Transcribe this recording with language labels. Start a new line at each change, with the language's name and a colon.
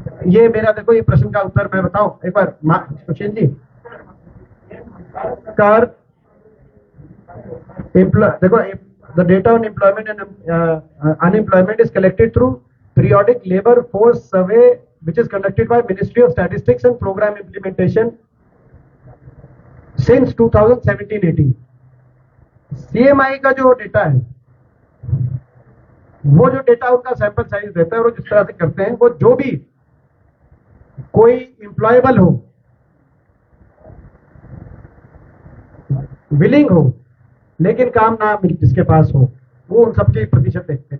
Hindi: ये मेरा देखो, ये प्रश्न का उत्तर मैं बताऊं एक बार सुशील जी। कर देखो,
English: the data on employment and unemployment is collected through periodic labor force survey which is conducted by Ministry of Statistics and Program Implementation since 2017-18।
Hindi: CMI का जो डेटा है, वो जो डेटा उनका सैंपल साइज देता है, और जिस तरह से करते हैं, वो जो भी कोई एम्प्लॉयबल हो, विलिंग हो, लेकिन काम ना मिल जिसके पास हो, वो उन सबके प्रतिशत देखते हैं।